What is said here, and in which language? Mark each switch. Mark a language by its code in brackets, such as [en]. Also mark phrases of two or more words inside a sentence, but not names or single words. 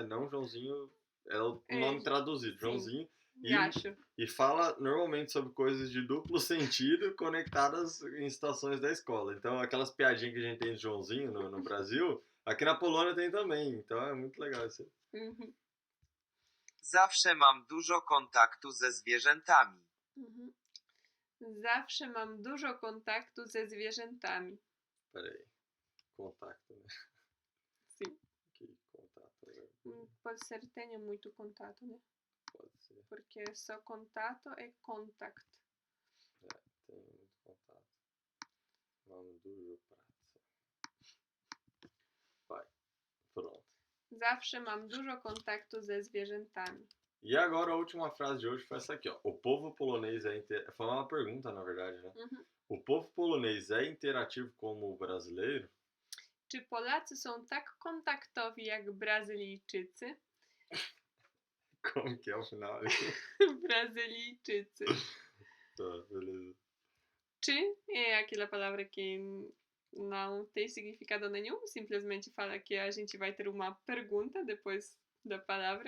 [pt] Não Joãozinho, é o É, nome traduzido, sim, Joãozinho. Gacho. E fala normalmente sobre coisas de duplo sentido conectadas em situações da escola. Então, aquelas piadinhas que a gente tem de Joãozinho no Brasil, aqui na Polônia tem também. Então, é muito legal isso aí. Mhm, [pl] Zawsze mam dużo kontaktu ze zwierzętami. mhm. Zawsze mam dużo kontaktu ze zwierzętami. [pt] Pera aí. Contato, né? Sim. Que contato, né? Pode ser tenho muito contato, né? Pode ser. Porque só contato é contact. Tem muito contato. [pl] Mam dużo pracy. [pt] Vai. Pronto. [pl] Zawsze mam dużo kontaktu ze zwierzętami. [pt] E agora a última frase de hoje foi essa aqui, ó. O povo polonês é foi uma pergunta, na verdade, né? Mhm. O povo polonês é interativo como o brasileiro? [pl] Czy Polacy są tak kontaktowi jak Brazylijczycy? [pt] Como que é o final? [pl] Brazylijczycy. [pt] Tá, beleza. Czy é aquela palavra que não tem significado nenhum, simplesmente fala que a gente vai ter uma pergunta depois da palavra.